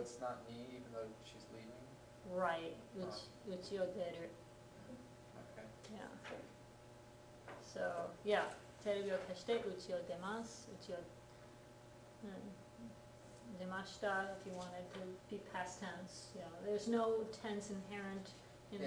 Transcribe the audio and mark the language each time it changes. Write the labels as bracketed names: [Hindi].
[English] it's not me even though she's leaving? Right, [Japanese] うちを出る。 [English] Okay. Yeah. So, yeah, [Japanese] テレビを消してうちを出ます。うちを、出ました [English] if you wanted to be past tense. You know, there's no tense inherent in the